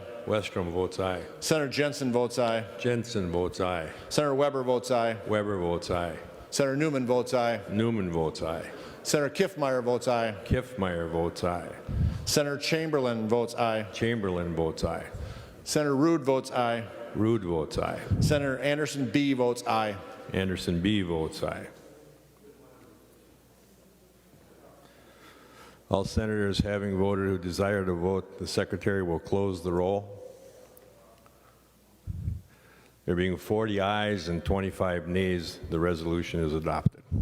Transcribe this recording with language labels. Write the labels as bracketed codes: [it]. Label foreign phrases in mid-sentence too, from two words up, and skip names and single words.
[en] Westrom votes aye. Senator Jensen votes aye. Jensen votes aye. Senator Weber votes aye. Weber votes aye. Senator Newman votes aye. Newman votes aye. Senator Kiffmeyer votes aye. Kiffmeyer votes aye. Senator Chamberlain votes aye. Chamberlain votes aye. Senator Rude votes aye. Rude votes aye. Senator Anderson B votes aye. Anderson B votes aye. All senators having voted who desire to vote, the secretary will close the roll. There being 40 ayes and 25 nays, the resolution is adopted.